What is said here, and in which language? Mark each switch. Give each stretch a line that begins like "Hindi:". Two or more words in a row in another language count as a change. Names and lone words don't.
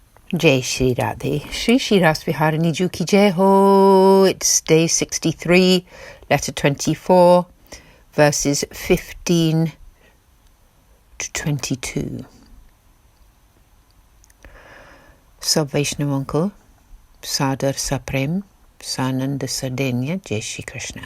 Hindi: जय श्री राधे. श्री श्री रास विहारिणी जू की जय हो.
English: It's day 63, letter 24, verses 15 to 22.
Hindi: सब वैष्णव Uncle, सादर सप्रेम, सानंद सदैन्य, जय श्री कृष्ण.